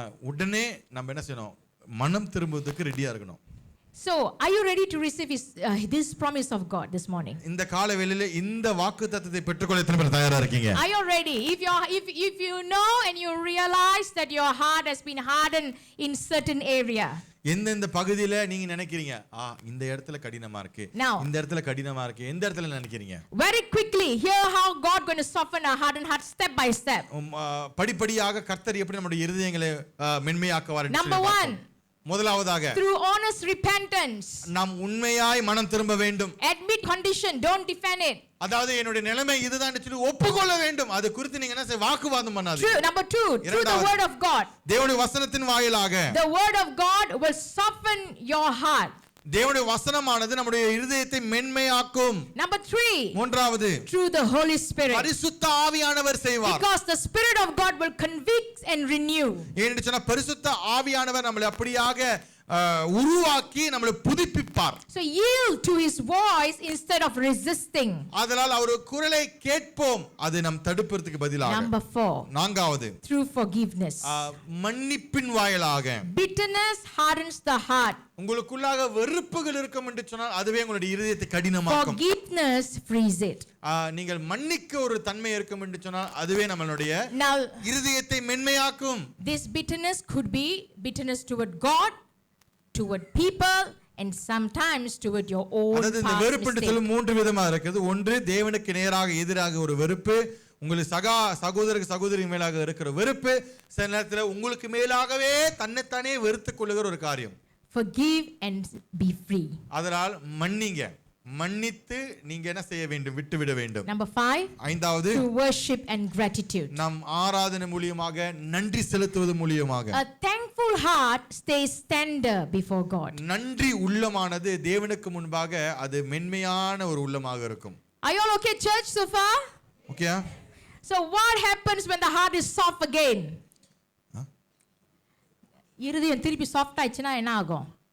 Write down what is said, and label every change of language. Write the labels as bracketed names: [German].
[Tamil] உடனே நம்ம என்ன செய்யணும், மனம் திரும்புவதற்கு ரெடியா இருக்கணும். [English] So, are you ready to receive this promise of God this morning? [Tamil] இந்த காலை வேளையிலே இந்த வாக்குத்தத்தத்தை பெற்றுக்கொள்ள எத்தனை பேர் தயாரா இருக்கீங்க? [English] Are you ready? If you know and you realize that your heart has been hardened in certain area. [Tamil] எந்தெந்த பகுதியில நீங்க நினைக்கிறீங்க, இந்த இடத்துல கடினமா இருக்கு, இந்த இடத்துல கடினமா இருக்கு, எந்த இடத்துல நினைக்கிறீங்க? [English] Very quickly, hear how God going to soften our hardened heart step by step. [Tamil] படிப்படியாக கர்த்தர் எப்படி நம்முடைய இருதயங்களை மென்மையாக்குவார். [English] Number 1, [Tamil] முதலாவதாக [English] through honest repentance. [Tamil] நாம் உண்மையாய் மனம் திரும்ப வேண்டும். [English] Admit condition, don't defend it. [Tamil] அதாவது என்னுடைய நிலைமை இதுதான் சொல்லி ஒப்புக்கொள்ள வேண்டும். அது குறித்து நீங்க என்ன வாக்குவாதம் பண்ணாதீங்க. [English] Number 2, through the word of God. [Tamil] தேவனுடைய வசனத்தின் வாயிலாக [English] The word of God will soften your heart. [Tamil] தேவனுடைய வசனமானது நம்முடைய இருதயத்தை மென்மையாக்கும். [English] Number 3, [Tamil] மூன்றாவது, [English] through the Holy Spirit. [Tamil] பரிசுத்த ஆவியானவர் செய்வார். [English] Because the Spirit of God will convict and renew. [Tamil] ஏன்னு சொன்னா பரிசுத்த ஆவியானவர் நம்மளை அப்படியாக உருவாக்கி நம்மளை புதுப்பிப்பார். [English] So yield to his voice instead of resisting. [Tamil] அதனால் அவர் குரலை கேட்போம், அது நம் தடுப்பதற்கு பதிலாக. [English] Number 4, [Tamil] நான்காவது, [English] through forgiveness. [Tamil] மன்னிப்பின் வாயிலாக. [English] Bitterness hardens the heart. [Tamil] உங்களுக்குள்ளாக வெறுப்புகள் இருக்கும் என்று சொன்னால் அதுவே உங்களுடைய இருதயத்தை கடினமாக்கும். [English] Forgiveness frees it. [Tamil] நீங்கள் மன்னிக்க ஒரு தன்மை இருக்கும் என்று சொன்னால் அதுவே நம்மளுடைய [English] Now [Tamil] இருதயத்தை மென்மையாக்கும். [English] this bitterness could be bitterness toward God, toward people, and sometimes toward your own [Tamil] அதாவது இந்த [English] past [Tamil] வெறுப்பு என்று சொல்லும் மூன்று விதமா இருக்குது. ஒன்று தேவனுக்கு நேராக எதிராக ஒரு வெறுப்பு, உங்களுக்கு சகோதரி மேலாக இருக்கிற வெறுப்பு, சில நேரத்தில் உங்களுக்கு மேலாகவே தன்னைத்தானே வெறுத்துக் கொள்ளுகிற ஒரு காரியம். [English] Forgive and be free. [Tamil] அதனால் மன்னிங்க, மன்னித்து நீங்க என்ன செய்ய வேண்டும், விட்டு விட வேண்டும். [English] Number 5, [Tamil] ஐந்தாவது, [English] to worship and gratitude. [Tamil] நம் ஆராதனை மூலமாக நன்றி செலுத்துவது மூலமாக. [English] A thankful heart stays tender before God. [Tamil] நன்றி உள்ளமானது தேவனுக்கு முன்பாக அது மென்மையான ஒரு உள்ளமாக இருக்கும். [English] Are you all okay, church, so far? Okay? So what happens when the heart is soft again? [Tamil] இருதயம் திருப்பி சாஃப்ட் ஆயிடுச்சுனா என்ன ஆகும்?